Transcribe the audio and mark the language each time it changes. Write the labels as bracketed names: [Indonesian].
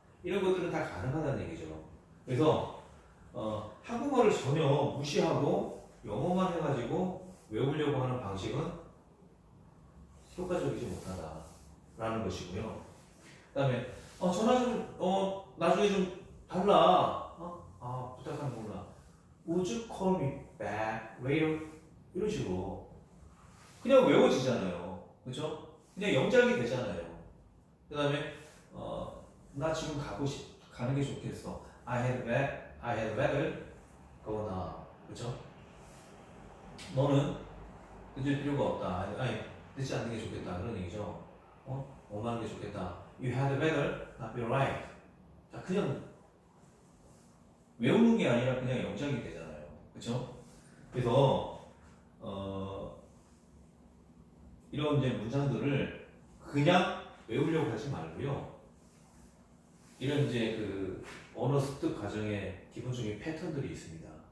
[Korean] 이런 것들은 다 가능하다는 얘기죠. 그래서 한국어를 전혀 무시하고 영어만 해가지고 외우려고 하는 방식은 효과적이지 못하다라는 것이고요. 그 다음에 전화 좀 나중에 좀 달라. 부탁하는 거구나. [English] Would you call me back later? [Korean] 이런 식으로 그냥 외워지잖아요. 그렇죠? 그냥 영작이 되잖아요. 그 다음에 나 지금 가는 게 좋겠어. [English] I had better go now. [Korean] 그렇죠? 너는 늦을 필요가 없다. 아니 늦지 않는 게 좋겠다. 그런 얘기죠. 오마는 게 좋겠다. [English] You had better not be right. [Korean] 자, 그냥 외우는 게 아니라 그냥 영작이 되잖아요. 그렇죠? 그래서 이런 이제 문장들을 그냥 외우려고 하지 말고요. 이런 이제 언어 습득 과정에 기본적인 패턴들이 있습니다.